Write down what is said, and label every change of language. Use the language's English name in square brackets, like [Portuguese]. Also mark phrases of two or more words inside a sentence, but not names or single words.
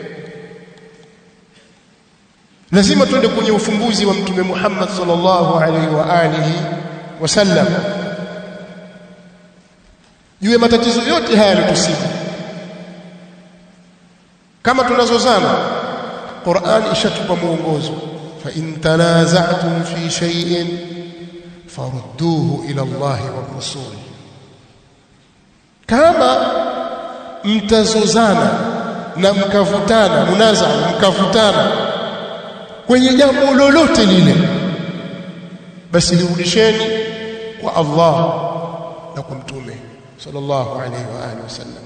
[Swahili] Lazima tuende kwenye ufumbuzi wa Mtume Muhammad [Arabic] صلى الله عليه وآله وسلم. [Swahili] Juu matatizo yote haya yatusibu. Kama tunazozana, Qur'an ishatupa muongozo. [Arabic] فإن تنازعتم في شيء فردوه إلى الله والرسول. [Swahili] Kama mtazozana na mkavutana, mkavutana kwenye jambo lolote lile, basi lirudisheni kwa Allah na kwa Mtume [Arabic] صلى الله عليه وآله وسلم.